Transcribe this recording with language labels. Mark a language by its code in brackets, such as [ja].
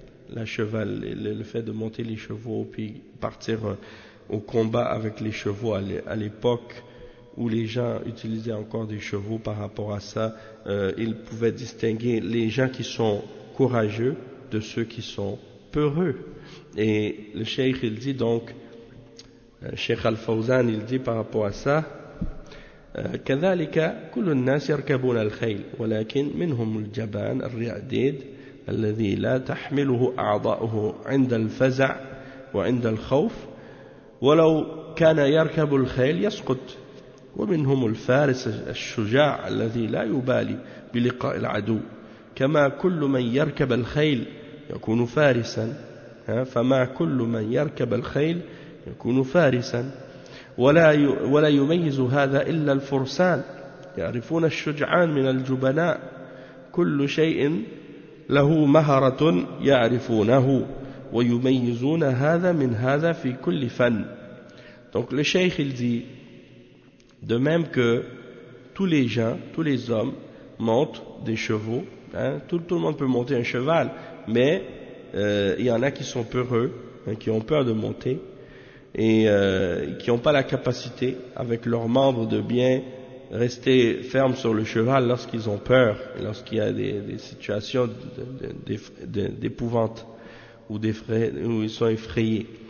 [fr] la cheval, le fait de monter les chevaux puis partir au combat avec les chevaux à l'époque où les gens utilisaient encore des chevaux par rapport à ça, ils pouvaient distinguer les gens qui sont courageux de ceux qui sont peureux. Et le cheikh, il dit donc, Cheikh Al-Fawzan, il dit par rapport à ça, [ar] كذلك كل الناس يركبون الخيل ولكن منهم الجبان الرعديد الذي لا تحمله أعضاؤه عند الفزع وعند الخوف ولو كان يركب الخيل يسقط ومنهم الفارس الشجاع الذي لا يبالي بلقاء العدو كما كل من يركب الخيل يكون فارسا فما كل من يركب الخيل يكون فارسا ولا يميز هذا إلا الفرسان يعرفون الشجعان من الجبناء كل شيء له مهرة يعرفونه ويميزون هذا من هذا في كل فن. [fr] Donc le cheikh il dit, de même que tous les gens, tous les hommes montent des chevaux, hein, tout le monde peut monter un cheval, mais il y en a qui sont peureux, hein, qui ont peur de monter et qui n'ont pas la capacité avec leurs membres de bien rester ferme sur le cheval lorsqu'ils ont peur, lorsqu'il y a des situations d'épouvante ou où ils sont effrayés.